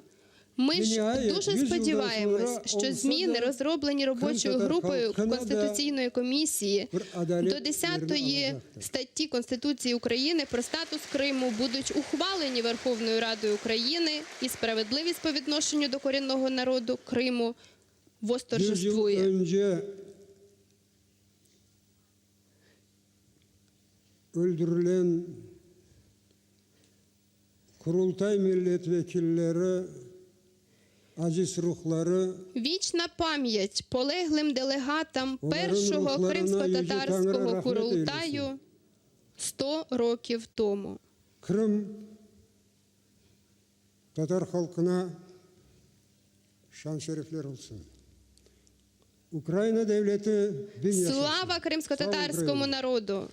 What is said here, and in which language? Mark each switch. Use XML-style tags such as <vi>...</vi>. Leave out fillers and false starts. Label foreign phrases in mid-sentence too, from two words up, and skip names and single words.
<uk>Ми ж дуже сподіваємось, що зміни, розроблені робочою групою Конституційної комісії до 10-ї статті Конституції України про статус Криму, будуть ухвалені Верховною Радою України, і справедливість по відношенню до корінного народу Криму восторжествує.</uk> <crh>Öldürülen kurultay milletvekilleri, aziz ruhları,</crh> <uk>Вічна пам'ять полеглим делегатам першого кримсько-татарського курултаю 100 років тому.</uk> <crh>Kırım Tatar halkına şan şerefler olsun. Україна devleti bin yaşasın.</crh> <uk>Слава кримсько-татарському народу!</uk>